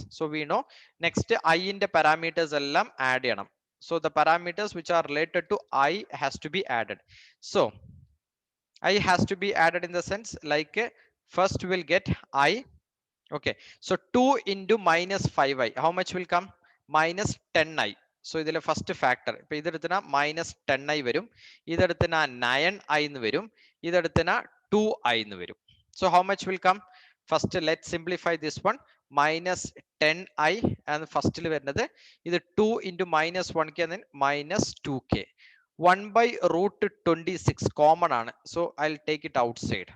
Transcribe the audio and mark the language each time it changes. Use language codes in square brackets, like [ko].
[en] So we know next I in the parameters [ml] ellam add cheyanam. [en] So the parameters which are related to I has to be added. So I has to be added in the sense like first we'll get I. Okay, so 2 into minus 5i, how much will come? Minus 10i. [ml] So ഇതിലെ first factor ഇപ്പൊ ഇതെടുത്തിന minus 10i വരും, ഇതെടുത്തിന 9i എന്ന് വരും, ഇതെടുത്തിന 2i എന്ന് വരും. [en] So how much will come? First let's simplify this one. Minus 10i and [ml] ഫസ്റ്റിൽ വരുന്നത് ഇത് [en] 2 into minus 1k and then minus 2k. 1 by root 26 common ആണ്, so I'll take it outside.